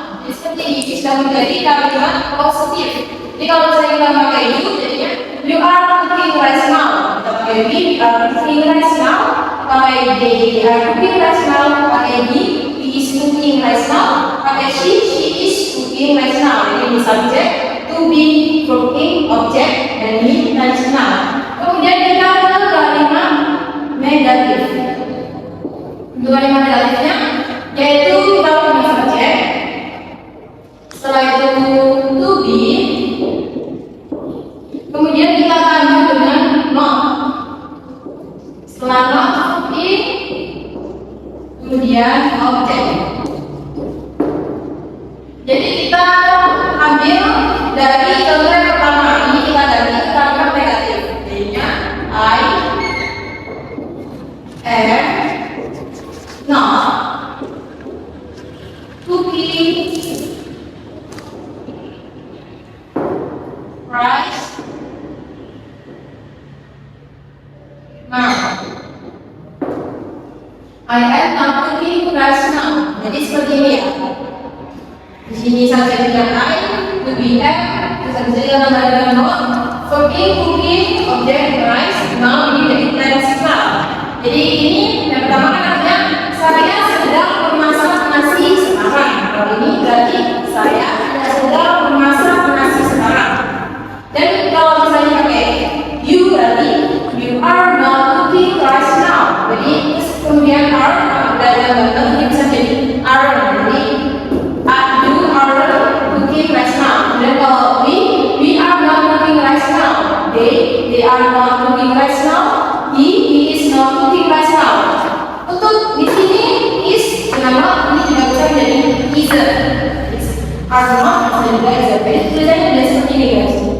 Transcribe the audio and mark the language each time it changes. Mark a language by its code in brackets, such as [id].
[id] Jadi seperti ini bisa menjadi kalimat positif. Jadi kalau saya kita pakai you, jadinya [en] you are cooking rice now. [id] Kita pakai [en] we are cooking rice now. [id] Pakai [en] they are cooking rice now. [id] Pakai [en] he is cooking rice now. Pakai she is cooking rice now. [id] Ini subjek, to be, verb in, objek, dan ini tense noun. Kemudian kita ke kalimat negatif. Untuk kalimat negatifnya, yaitu kita punya subjek. Setelah itu to be, kemudian kita tambah dengan not. Setelah not, verb in, kemudian objek. Jadi kita ambil dari contoh yang pertama ini, kita ganti ke kalimat negatif. Jadinya [en] I am not cooking rice now. I am not cooking rice now. [id] Jadi seperti ini ya. sini subjeknya I, to be F, terus bisa gambar not. Cooking, objek rice, now ini jadi tense. Jadi ini yang pertama kan artinya saya sedang memasak nasi sekarang. Kalau ini berarti saya sedang memasak nasi sekarang. Dan kalau misalnya pakai you berarti [en] you are not cooking rice now. [id] Jadi kemudian are dan ini bisa jadi are. Jadi [en] you are cooking rice now. [id] Dan kalau [en] we are not cooking rice now. They are not cooking rice now. He is not cooking rice now. [id] Untuk di sini is kenapa ini juga bisa jadi isn't. Are not bisa juga isn't. Jadi tulisannya sudah seperti ini guys.